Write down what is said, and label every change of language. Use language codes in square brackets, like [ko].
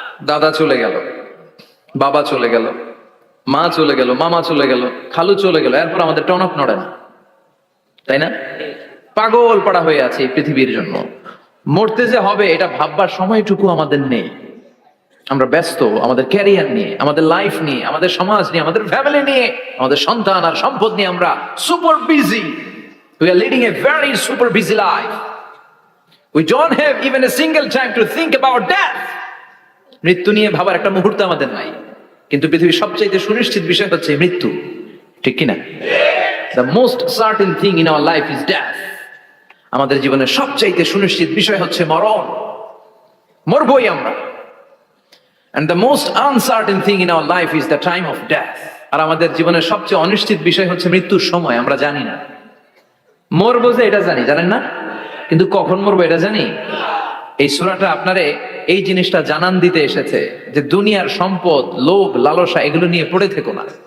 [bn] দাদা চলে গেল, বাবা চলে গেল, মা চলে গেল, মামা চলে গেল, খালু চলে গেল, এরপর আমাদের টনক নড়ে না, তাই না? পাগল পাড়া হয়ে আছে এই পৃথিবীর জন্য। মরতে যে হবে এটা ভাববার সময়টুকু আমাদের নেই। আমরা ব্যস্ত আমাদের ক্যারিয়ার নিয়ে, আমাদের লাইফ নিয়ে, আমাদের সমাজ নিয়ে, আমাদের ফ্যামিলি নিয়ে, আমাদের সন্তান আর সম্পদ নিয়ে আমরা super busy. We are leading a very super busy life. We don't have even a single time to think about death. মৃত্যু নিয়ে ভাবার একটা মুহূর্ত আমাদের নাই। কিন্তু পৃথিবীর সবচেয়ে সুনিশ্চিত বিষয় হচ্ছে মৃত্যু, ঠিক কিনা? [en] The most certain thing in our life is death. [bn] আমাদের জীবনের সবচেয়ে সুনিশ্চিত বিষয় হচ্ছে মরণ। মরবই আমরা। [en] And the most uncertain thing in our life is the time of death. [bn] আর আমাদের জীবনের সবচেয়ে অনিশ্চিত বিষয় হচ্ছে মৃত্যুর সময়। আমরা জানি না, মরবো যে এটা জানি, জানেন না, কিন্তু কখন মরবো এটা জানি। এই সূরাটা আপনারে এই জিনিসটা জানান দিতে এসেছে যে দুনিয়ার সম্পদ, লোভ, লালসা এগুলো নিয়ে পড়ে থেকো না।